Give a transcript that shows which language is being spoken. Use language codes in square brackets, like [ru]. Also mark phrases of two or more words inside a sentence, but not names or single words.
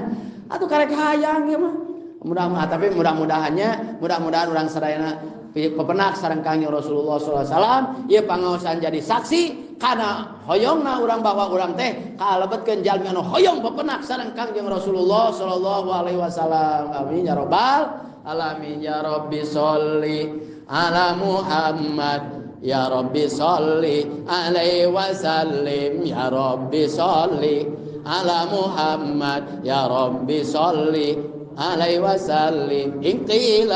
[su] Atuh karek hayang ya mah. Mudah-mudahan urang sadayana pepenak sareng Kangjeng Rasulullah [ar] صلى الله عليه وسلم [su] ieu pangaosan jadi saksi kana hoyongna urang bahwa urang teh kalebetkeun jalmi anu hoyong pepenak sareng Kangjeng Rasulullah [ar] صلى الله عليه وسلم. آمين يا رب العالمين يا ربي صل على محمد يا ربي صل عليه وسلم يا ربي صل على محمد يا ربي صل عليه وسلم إن قيل